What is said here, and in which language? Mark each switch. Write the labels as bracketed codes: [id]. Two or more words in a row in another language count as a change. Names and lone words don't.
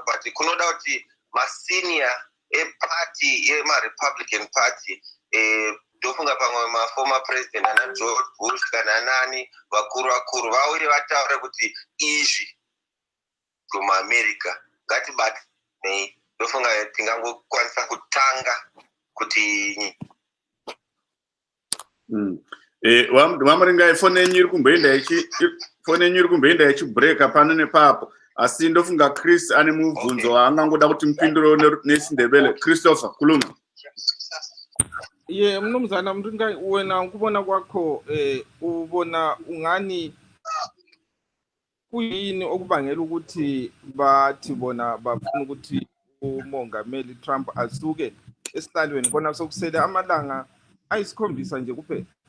[sn] But kunoda kuti masenior eparty yemaRepublican party ndofunga pamwe maformer president ana George Bush kana nani vakuru vauye vataure kuti izvi kumaAmerica ngatibatanei lofunga tingangokwanisa kutanga kuti wamaringa ifone yenyu iri kumboenda yachibreaka pano nepapo asi ndofunga Chris ane mubvunzo waangangoda kuti mupindure nesindebele. [nd] Christopher, kulunga. Mnumzana Mringa, wena ukubona kwakho ubona ungani kuyini okubangela ukuthi bathi bona bafuna ukuthi umongameli Trump asuke esihlalweni kona sokusele amalanga ayisikhombisa nje kuphela?